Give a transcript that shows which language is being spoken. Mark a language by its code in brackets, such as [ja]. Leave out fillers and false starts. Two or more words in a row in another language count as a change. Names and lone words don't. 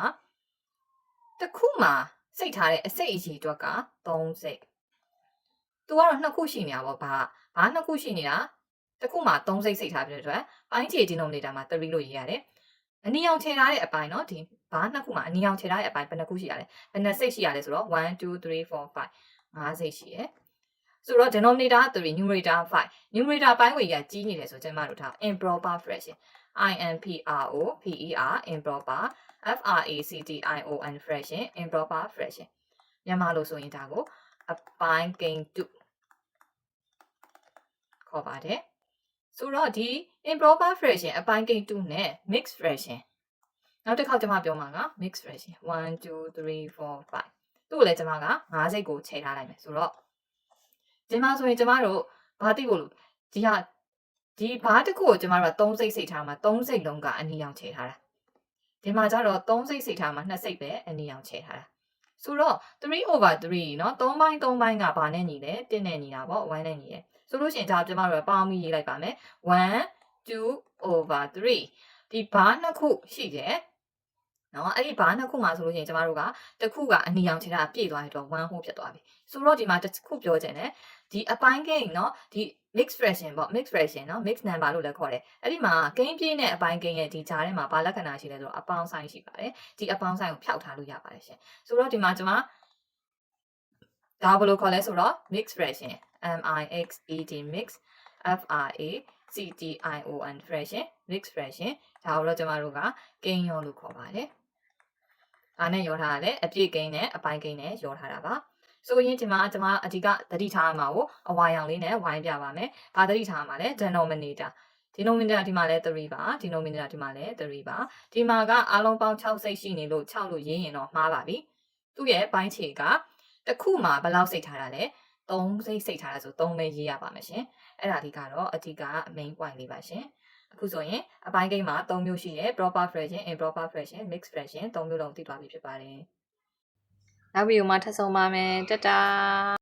[my] တစ်ခုမှာစိတ်ထားတဲ့အစိတ်အကြီးအတွက်က3စိတ်သူကတော့2ခုရှိနေတာပေါ့ဘာ2ခုရှိနေတာတစ် ခုမှာ3စိတ်စိတ်ထားပြတဲ့အတွက်ပိုင်းခြေ denominator မှာ3လို့ရေးရတယ်အနီအောင်ခြေထားတဲ့အပိုင်းเนาะဒီဘာ2ခုမှာအနီအောင်ခြေထားတဲ့အပိုင်းဘယ်နှခုရှိရလဲဘယ်နှစိတ်ရှိရလဲဆိုတော့1 2 3 4 5 5စိတ်ရှိရယ်ဆိုတော့ [en] denominator 3 numerator 5 numerator [my] ပိုင်းဝေးရကြီးနေတယ်ဆိုကျွန်မတို့ထား [en] improper fraction IMPROPER improper FRACTION fraction improper fraction [my] မြန်မာလိုဆိုရင်ဒါကိုအပိုင်းကိန်း2 ခေါ်ပါတယ်ဆိုတော့ဒီ [en] improper fraction [my] အပိုင်းကိန်း2နဲ့ [en] mixed fraction [my] နောက်တစ်ခါကျွန်မပြောမှာက [en] mixed fraction [my] 1 2 3 4 5သူ့ကိုလည်းကျွန်မက5စိတ်ကိုခြေထားလိုက်မယ်ဆိုတော့ဒီမှာဆိုရင်ကျွန်မတို့ဘာသိဖို့လို့ဒီဘာတစ်ခုကိုကျွန်မတို့က3စိတ် စိတ်ထားမှာ3စိတ်လုံးကအနီအောင်ခြေထားတာဒီမှာကျတော့3စိတ်စိတ်ထားမှာ2စိတ်ပဲအနီအောင်ခြေထားတာဆိုတော့3/3เนาะ3ပိုင်း3ပိုင်းကဘာနဲ့ညီလဲ1နဲ့ ညီတာပေါ့1နဲ့ညီတယ်ဆိုလို့ရှိရင်ဒါကျွန်မတို့ပေါင်းပြီးရေးလိုက်ပါမယ်1 2/3ဒီဘာနှစ်ခုရှိတယ်နော်အဲ့ဒီဘာနှစ်ခုမှာ ဆိုလို့ရှိရင်ကျွန်တော်တို့ကတစ်ခုကအနီအောင်ခြေတာပြည့်သွားတော့1 whole ဖြစ်သွားပြီဆိုတော့ဒီမှာတစ်ခုပြောချင်တယ်ဒီအပိုင်းကိန်းเนาะဒီ [en] mixed fraction [my] ပေါ့ [en] mixed fraction [my] เนาะ [en] mixed number [my] လို့လည်းခေါ်တယ်အဲ့ဒီမှာကိန်းပြည့်နဲ့အပိုင်းကိန်းရဲ့ဒီကြားထဲမှာဘာလက္ခဏာရှိလဲဆိုတော့အပေါင်းဆိုင်ရှိပါတယ်ဒီအပေါင်းဆိုင်ကိုဖျောက်ထားလို့ရပါတယ်ရှင်ဆိုတော့ဒီမှာကျွန်မဒါဘယ်လိုခေါ်လဲဆိုတော့ [en] mixed fraction MIXED mix FRACTION fraction mixed fraction [my] ဒါကိုတော့ကျွန်တော်တို့ကကိန်းရောလို့ခေါ်ပါတယ်။အားနဲ့ရောထားတာလည်းအပြည့်ကိန်းနဲ့အပိုင်းကိန်းနဲ့ရောထားတာပါ။ဆိုရင်ဒီ မှာကျွန်မအဓိကသတိထားမှာကိုအဝါရောင်လေးနဲ့ဝိုင်းပြပါမယ်။ဘာသတိထားမှာလဲ denominator ဒီ မှာလည်း3ပါ denominator ဒီမှာလည်း3ပါဒီမှာကအားလုံးပေါင်း6စိတ်ရှိနေလို့6လို့ရေးရင်တော့မှားပါပြီ။သူ့ရဲ့ပိုင်းခြေကတစ်ခုမှာဘယ်လောက်စိတ်ထားတာလဲ3စိတ်ထားတာဆို3ပဲရေးရပါမယ်ရှင်အဲ့ဒါလေးကတော့အဓိက [en] main point [my] လေးပါရှင်အခုဆိုရင်အပိုင်းကိန်းမှာ3မျိုးရှိတယ် [en] proper fraction improper fraction mixed fraction [my] 3မျိုးလုံးသိသွားပြီဖြစ်ပါတယ်နောက်ဗီဒီယိုမှာထပ်ဆုံပါမယ်တတာ